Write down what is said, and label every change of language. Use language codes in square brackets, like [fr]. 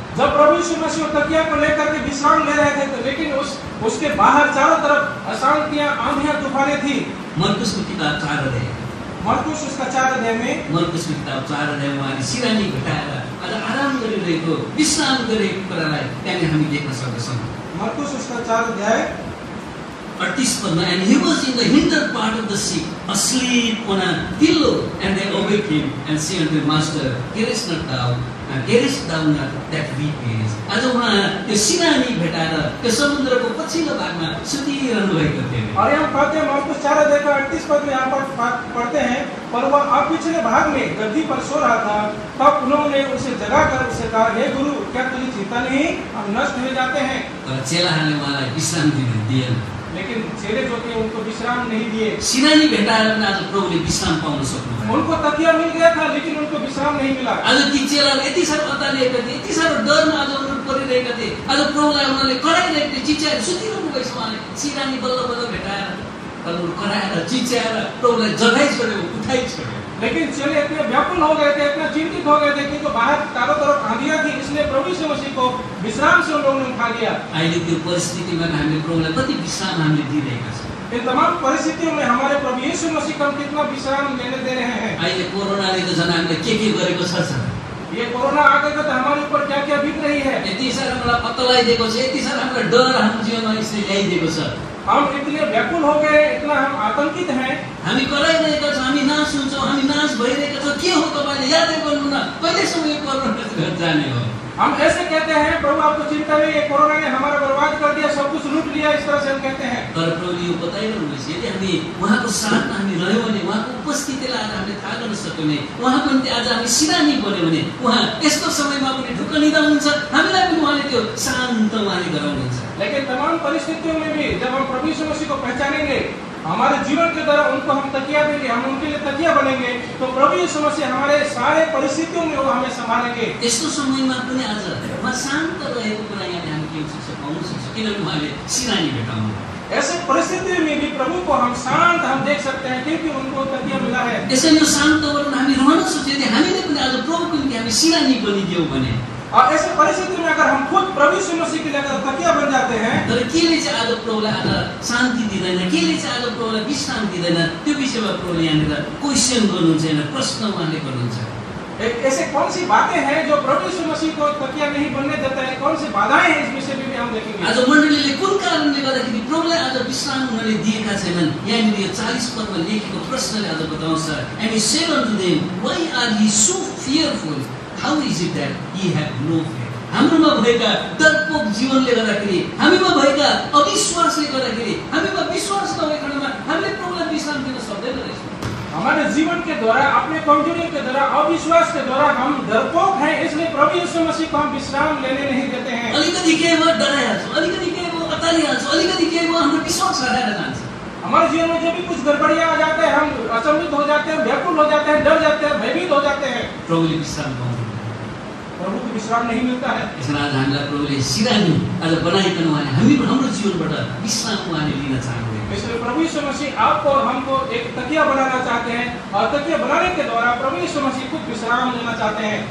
[hi] जब प्रभु यीशु मसीह तकिया को लेकर के विश्राम ले रहे थे, तो लेकिन उसके बाहर चारों तरफ अशांतियां, आंधियां, तूफानें थी। [ne] मरकुसको किताब 4 अध्याय, [hi] मरकुस उसका 4 अध्याय में, [ne] मरकुसको किताब 4 अध्याय उहाँले सिरानी भेटाएर आज आराम गरिरहेको, विश्राम गरिरहेको कुरालाई त्यहाँनिर हामी देख्न सक्दछौँ। [hi] मरकुस उसका 4 अध्याय [ne] 38 पदमा, [en] and he was in the hinder part of the ship, asleep on a pillow, and they awake him and say unto the master, carest thou not that we perish? [ne] आज उहाँ त्यो सिरानी भेटाएर त्यो समुद्रको पछिल्लो भागमा सुतिरहनु भएको थियो। [hi] और हम पढ़ते हैं मरकुस 4 अध्याय का 38 पद में यहाँ पर पढ़ते हैं, पर वह आप पिछले भाग में गद्दी पर सो रहा था, तब उन्होंने उसे जगाकर उसे कहा, हे गुरु, क्या तुझे चिंता नहीं, हम नष्ट हो जाते हैं। [ne] तर चेलाहरूले उहाँलाई विश्राम दिएन। [hi] लेकिन चेले जो थे उनको विश्राम नहीं दिए। [ne] सिरानी भेटाएर पनि आज प्रभुले विश्राम पाउन सक्नुभयो। [hi] उनको तकिया मिल गया था, लेकिन उनको विश्राम नहीं मिला। [ne] आज ती चेलाहरू यति साह्रो अत्तालिएका थिए, यति साह्रो डरमा आज उनीहरू परिरहेका थिए, आज प्रभुलाई उनीहरूले कराइरहेका थिए, चिच्याएर सुतिरहनु भएछ। उहाँले सिरानी बल्ल बल्ल भेटाएर उनीहरू कराएर चिच्याएर प्रभुलाई जगाइ छोड्यो, उठाइ छोड्यो। [hi] लेकिन चेले इतने व्याकुल हो गए थे, इतना चिंतित हो गए थे कि तो बाहर चारों तरफ आंधियां थी, इसलिए प्रभु यीशु मसीह को विश्राम से उन लोगों ने उठा लिया। [ne] अहिले त्यो परिस्थितिमा हामीले प्रभुलाई कति विश्राम हामीले दिइरहेका छौँ। [hi] इन तमाम परिस्थितियों में हमारे प्रभु यीशु मसीह को हम कितना विश्राम लेने दे रहे हैं। [ne] अहिले कोरोनाले त झन् हामीले के गरेको छ। [hi] ये कोरोना आ गया तो हमारे ऊपर क्या क्या बीत रही है। [ne] यति साह्रो हामीलाई अत्तलाइदिएको छ, यति साह्रो हामीलाई डर हाम्रो जीवनमा यसले ल्याइदिएको छ। [hi] हम इतने व्याकुल हो गए, इतना हम आतंकित हैं। [ne] हामी कराइरहेका छौँ, हामी नाश हुन्छौँ, हामी नाश भइरहेका छौँ। के हो तपाईँले यादै गर्नु न, कहिलेसम्म यो कोरोना जाने हो। [hi] हम ऐसे कहते हैं, प्रभु आपको चिंता नहीं, ये कोरोना ने हमारा बर्बाद कर दिया, सब कुछ लूट लिया, इस तरह से हम कहते हैं। [ne] तर प्रभुले यो बताइरहनु भएछ, यदि हामी उहाँको साथमा हामी रह्यौँ भने, उहाँको उपस्थितिलाई आज हामीले थाहा गर्न सक्यौँ भने, उहाँको निम्ति आज हामी सिरानी बन्यौँ भने, उहाँ यस्तो समयमा पनि ढुक्क निदा हुनुहुन्छ, हामीलाई पनि उहाँले त्यो शान्त उहाँले गराउनुहुन्छ। [hi] लेकिन तमाम परिस्थितियों में भी जब हम प्रभु यीशु मसीह को पहचानेंगे, हमारे जीवन के द्वारा उनको हम तकिया देंगे, हम उनके लिए तकिया बनेंगे, तो प्रभु यीशु मसीह हमारे सारे परिस्थितियों में वो हमें संभालेंगे। [ne] यस्तो समयमा पनि आज उहाँ शान्त रहेको कुरा यहाँले हामी के पाउन सक्छौँ, किनभने उहाँले सिरानी भेटाउनु। [hi] ऐसे परिस्थिति में भी प्रभु को हम शांत हम देख सकते हैं, क्योंकि उनको तकिया मिला है। [ne] यसैले यो शान्त वातावरण हामी रहन सक्छौँ यदि हामीले पनि आज प्रभुको निम्ति हामी सिरानी बनिदियौँ भने। [hi] और ऐसे परिस्थिति में अगर हम खुद प्रभु यीशु मसीह के लिए अगर तकिया बन जाते हैं, [ne] तर केले चाहिँ आज प्रभुलाई आज शान्ति दिँदैन, केले चाहिँ आज प्रभुलाई विश्राम दिँदैन, त्यो विषयमा प्रभुले यहाँनिर क्वेसन गर्नुहुन्छ, यहाँ प्रश्न उहाँले गर्नुहुन्छ। [hi] ऐसे कौन सी बातें हैं जो प्रभु यीशु मसीह को तकिया नहीं बनने देता है, कौन सी बाधाएं हैं, इस विषय में भी हम देखेंगे। [ne] आज मण्डलीले कुन कारणले गर्दाखेरि प्रभुलाई आज विश्राम उनीहरूले दिएका छैनन्, यहाँनिर यो 40 पदमा लेखेको प्रश्नले आज बताउँछ। [en] And he said unto them, why are ye so fearful? How is it that ye have no faith? [ne] हाम्रोमा भएका डरपोक जीवनले गर्दाखेरि, हामीमा भएका अविश्वासले गर्दाखेरि, हामीमा विश्वास नभएको खण्डमा हामीले प्रभुलाई विश्राम दिन सक्दैन रहेछौँ। [hi] हमारे जीवन के द्वारा, अपने कमजोरी के द्वारा, अविश्वास के द्वारा हम डरपोक हैं, इसलिए प्रभु यीशु मसीह को हम विश्राम लेने नहीं देते हैं। [ne] अलिकति केही भयो डराइहाल्छौँ, अलिकति केही भयो अतालिहाल्छौँ, अलिकति केही भयो हाम्रो विश्वास हराएर जान्छ। [hi] हमारे जीवन में जब भी कुछ गड़बड़ियां आ जाते हैं, हम अचंभित हो जाते हैं, व्याकुल हो जाते हैं, डर जाते हैं, भयभीत हो जाते हैं। [ne] प्रभुले विश्राम पाउँदैन, [hi] प्रभु को विश्राम नहीं मिलता है। [ne] यसमा आज हामीलाई प्रभुले सिरानी आज बनाइकन उहाँले हाम्रो जीवनबाट विश्राम उहाँले लिन चाहनुहुन्छ। [hi] इसलिए प्रभु यीशु मसीह आपको और हमको एक तकिया बनाना चाहते हैं, और तकिया बनाने के द्वारा प्रभु यीशु मसीह खुद विश्राम लेना चाहते हैं।